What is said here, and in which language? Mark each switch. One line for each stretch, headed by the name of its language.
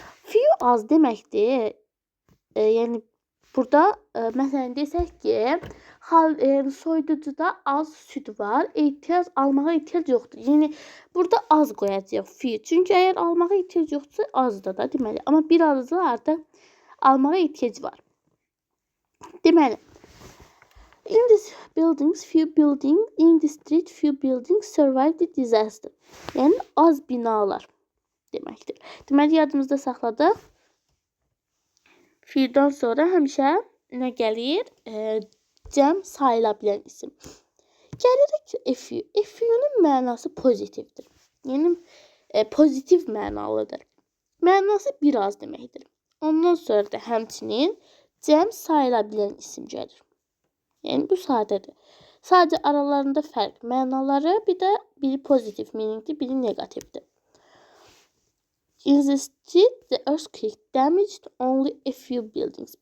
Azerbaijani: Few az deməkdir. Yəni, burada, məsələn, desək ki, soyuducuda az süd var, almağa ehtiyac yoxdur. Yəni, burada az qoyacaq few. Çünki əgər almağa ehtiyac yoxdursa, azdır da deməli. Amma bir azı artıq almağa ehtiyac var. Deməli,
English: in the buildings, few buildings, in the street, few buildings survived the disaster.
Azerbaijani: Yəni, az binalar deməkdir. Deməli, yadımızda saxladıq. Few'dan sonra həmişə nə gəlir? Cəm sayılabilən isim. Gəlirik a few. A few-nun mənası pozitivdir. Yəni, pozitiv mənalıdır. Mənası biraz deməkdir. Ondan sonra da həmçinin cəm sayılabilən isim gəlir. Yəni, bu sadədir. Sadəcə aralarında fərq mənaları, bir də biri pozitiv meaningdir, biri negativdir.
English: In the street, the earthquake damaged only a few buildings.